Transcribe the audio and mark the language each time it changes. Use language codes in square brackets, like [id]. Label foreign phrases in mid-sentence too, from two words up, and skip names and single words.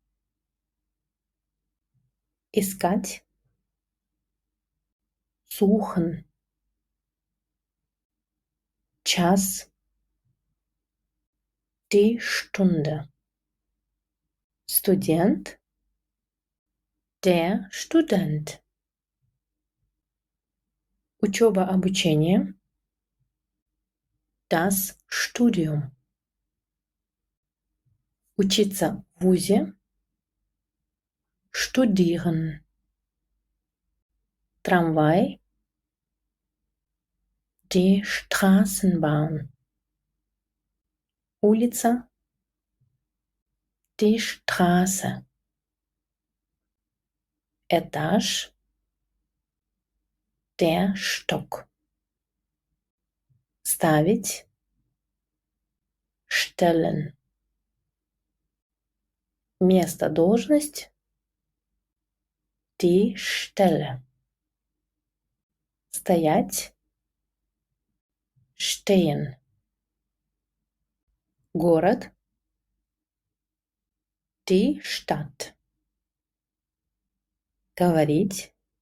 [ru] Искать. Suchen. [de] Час. Die Stunde. Student. Der Student. [ru] Учеба, обучение. [de] Das Studium. [ru] Учиться в вузе. [de] Studieren. Tramvay. Die Straßenbahn. Улица. Die Straße. Etage. Der Stock. [ru] Ставить. Stellen. Место, должность. [de] Die Stelle. Стоять. Stehen. Город. Die Stadt. Говорить.